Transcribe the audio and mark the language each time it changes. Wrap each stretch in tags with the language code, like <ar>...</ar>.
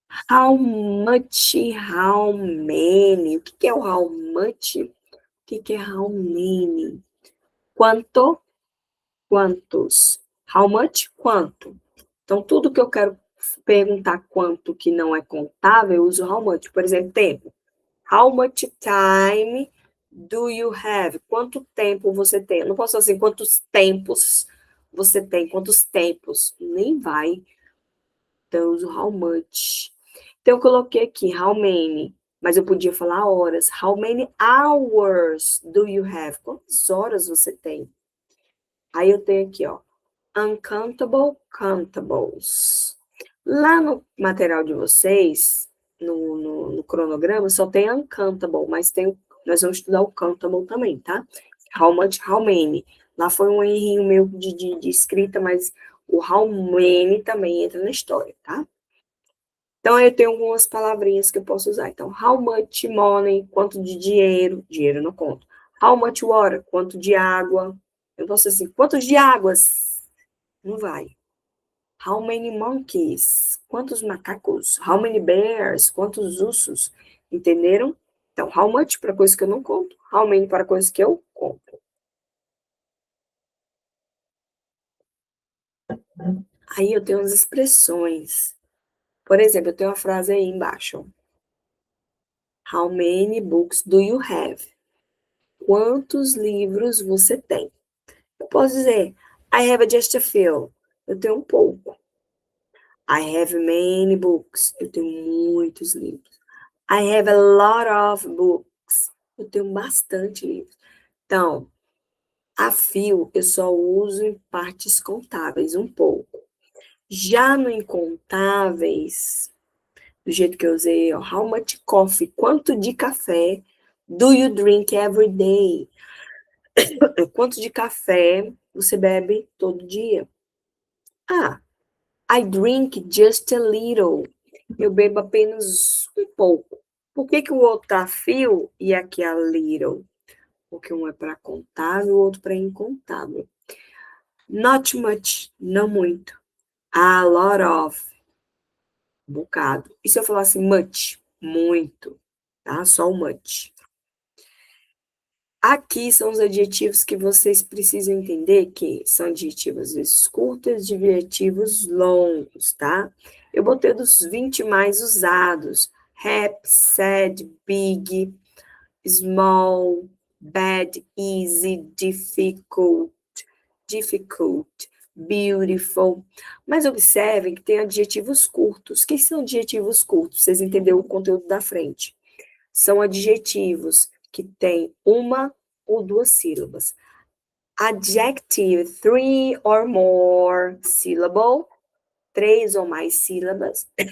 <en>How much, how many.</en> <pt>O que é o how much? O que é how many? Quanto, quantos. How much, quanto. Então, tudo que eu quero perguntar quanto que não é contável, eu uso how much. Por exemplo, tempo.</pt> <en>How much time do you have?</en> <pt>Quanto tempo você tem? Eu não posso falar assim, quantos tempos você tem? Quantos tempos? Nem vai. Então, eu uso how much. Então, eu coloquei aqui how many, mas eu podia falar horas.</pt> <en>How many hours do you have?</en> <pt>Quantas horas você tem? Aí eu tenho aqui, ó, uncountable, countables. Lá no material de vocês, no cronograma, só tem uncountable, mas nós vamos estudar o countable também, tá? How much, how many. Lá foi um errinho meu de escrita, mas o how many também entra na história, tá? Então, aí eu tenho algumas palavrinhas que eu posso usar. Então, how much money, quanto de dinheiro, dinheiro não conto.</pt> <en>How much water,</en> <pt>quanto de água. Eu posso assim, quantos de águas? Não vai.</pt> <en>How many monkeys?</en> <pt>Quantos macacos?</pt> <en>How many bears?</en> <pt>Quantos ursos? Entenderam? Então, how much para coisas que eu não conto. How many para coisas que eu conto. Aí eu tenho as expressões. Por exemplo, eu tenho uma frase aí embaixo.</pt> <en>How many books do you have?</en> <pt>Quantos livros você tem? Eu posso dizer,</pt> <en>I have just a few.</en> <pt>Eu tenho um pouco.</pt> <en>I have many books.</en> <pt>Eu tenho muitos livros.</pt> <en>I have a lot of books.</en> <pt>Eu tenho bastante livros. Então, a fio eu só uso em partes contáveis, um pouco. Já no incontáveis, do jeito que eu usei, ó, how much coffee? Quanto de café</pt> <en>do you drink every day?</en> <pt>Quanto de café você bebe todo dia?</pt> <en>Ah, I drink just a little.</en> <pt>Eu bebo apenas um pouco. Por que, que o outro tá fio e aqui é little? Porque um é para contável e o outro para incontável.</pt> <en>Not much,</en> <pt>não muito.</pt> <en>A lot of,</en> <pt>um bocado. E se eu falar assim, much? Muito, tá? Só o much. Aqui são os adjetivos que vocês precisam entender que são adjetivos às vezes curtos, adjetivos longos, tá? Eu botei dos 20 mais usados.</pt> <en>Happy, sad, big, small, bad, easy, difficult, beautiful.</en> <pt>Mas observem que tem adjetivos curtos. O que são adjetivos curtos? Vocês entenderam o conteúdo da frente. São adjetivos que têm uma ou duas sílabas.</pt> <en>Adjective, three or more syllable,</en> <pt>três ou mais sílabas.</pt>